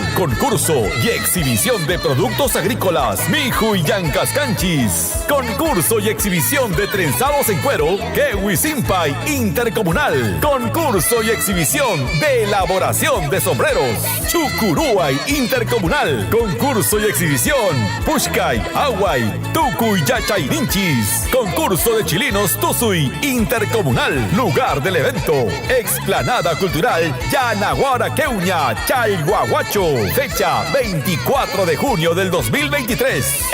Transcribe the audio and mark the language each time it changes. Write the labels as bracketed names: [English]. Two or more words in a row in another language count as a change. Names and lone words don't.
[Spanish] Concurso y exhibición de productos agrícolas Miju y Yancascanchis. Concurso y exhibición de trenzados en cuero Kewisimpai. Intercomunal. Concurso y exhibición de elaboración de sombreros Chucuruay. Intercomunal. Concurso y exhibición Pushkay, Aguay, Tucuy, Yachayninchis. Concurso de chilinos Tusuy, intercomunal. Lugar del evento, Explanada Cultural Yanaguara Queuña, Chalhuahuacho. Fecha 24 de junio del 2023.